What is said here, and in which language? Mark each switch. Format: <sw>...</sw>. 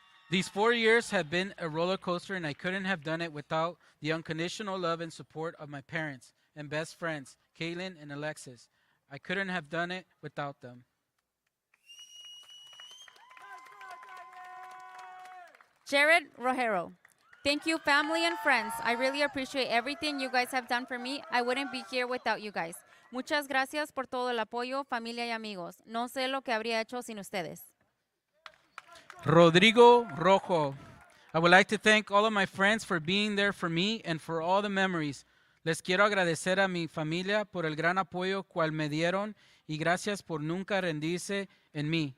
<en>These 4 years have been a roller coaster, and I couldn't have done it without the unconditional love and support of my parents and best friends, Kaylin and Alexis. I couldn't have done it without them. Jared Rojero. Thank you, family and friends. I really appreciate everything you guys have done for me. I wouldn't be here without you guys.</en> <es>Muchas gracias por todo el apoyo, familia y amigos. No sé lo que habría hecho sin ustedes.</es> <en>Rodrigo Rojo. I would like to thank all of my friends for being there for me and for all the memories.</en> <es>Les quiero agradecer a mi familia por el gran apoyo cual me dieron y gracias por nunca rendirse en mí.</es>